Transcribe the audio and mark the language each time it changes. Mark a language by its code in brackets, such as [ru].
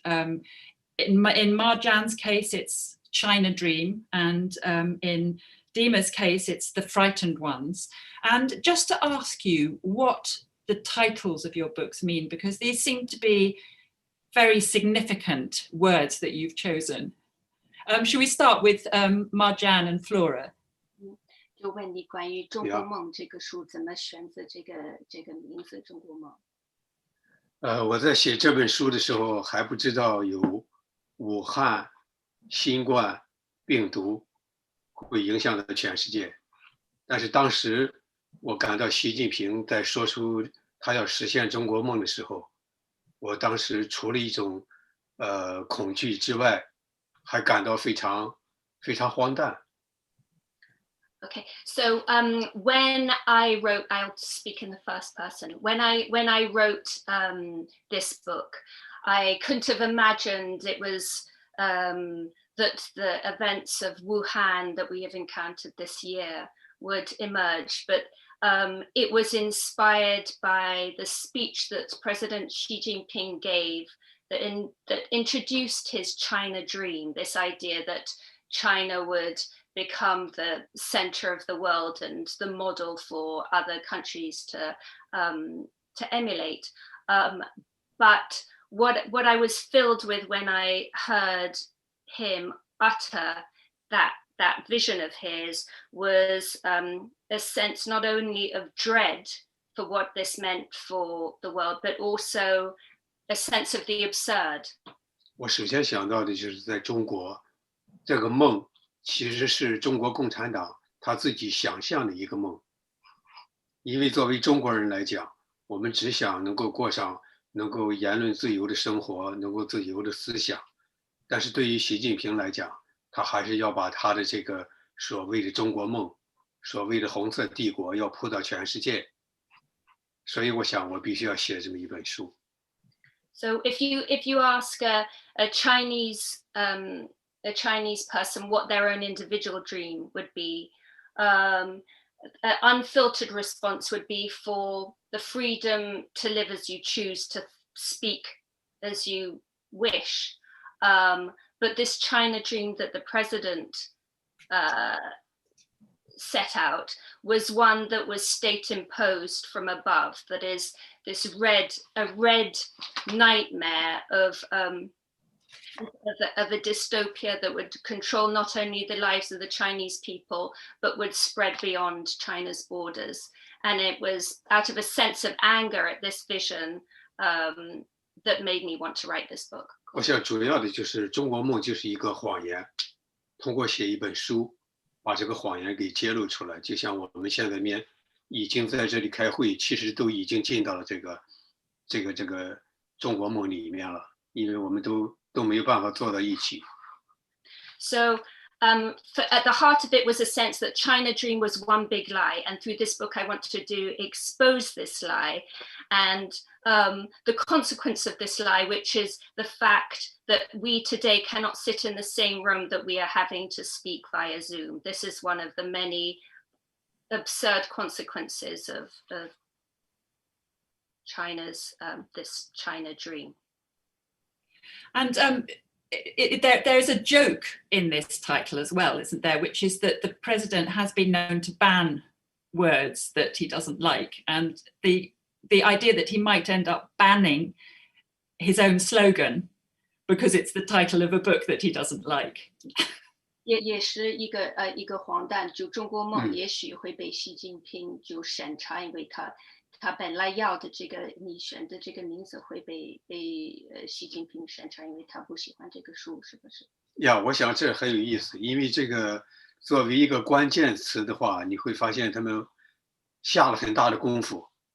[en] In Ma Jian's case, it's China Dream, and in Dima's case, it's The Frightened Ones. And just to ask you what the titles of your books mean, because these seem to be very significant words that you've chosen. Should we start with Ma Jian and Flora? [zh] 就问你关于中国梦这个书怎么选择这个名字中国梦。我在写这本书的时候还不知道有武汉新冠病毒会影响到全世界，但是当时我感到习近平在说出他要实现中国梦的时候，我当时除了一种恐惧之外，还感到非常荒诞。 [en] Okay, so when I wrote, I'll speak in the first person. When I wrote this book, I couldn't have imagined it was that the events of Wuhan that we have encountered this year would emerge, but it was inspired by the speech that President Xi Jinping gave that introduced his China Dream, this idea that China would become the center of the world and the model for other countries to emulate. But what I was filled with when I heard him utter that vision of his was a sense not only of dread for what this meant for the world, but also a sense of the absurd. [zh] 我首先想到的就是在中国，这个梦其实是中国共产党他自己想象的一个梦。因为作为中国人来讲，我们只想能够过上能够言论自由的生活，能够自由的思想。但是对于习近平来讲，他还是要把他的这个所谓的中国梦，所谓的红色帝国要铺到全世界。所以我想我必须要写这么一本书。 [en] So if you ask a Chinese person what their own individual dream would be, an unfiltered response would be for the freedom to live as you choose, to speak as you wish. But this China dream that the president set out was one that was state imposed from above. That is this red nightmare of a dystopia that would control not only the lives of the Chinese people, but would spread beyond China's borders. And it was out of a sense of anger at this vision that made me want to write this book. [zh] 我想主要的就是中国梦就是一个谎言，通过写一本书，把这个谎言给揭露出来。就像我们现在已经在这里开会，其实都已经进到了这个中国梦里面了，因为我们都没有办法坐到一起。 [en] So at the heart of it was a sense that China Dream was one big lie, and through this book I want to expose this lie and the consequence of this lie, which is the fact that we today cannot sit in the same room that we are having to speak via Zoom. This is one of the many absurd consequences of China's this China Dream. And there's a joke in this title as well, isn't there? Which is that the president has been known to ban words that he doesn't like, and the idea that he might end up banning his own slogan because it's the title of a book that he doesn't like. [zh] 也是一个荒诞，就中国梦也许会被习近平就审查，因为他本来要的这个你选的这个名字会被习近平审查，因为他不喜欢这个书，是不是？我想这很有意思，因为这个作为一个关键词的话，你会发现他们下了很大的功夫。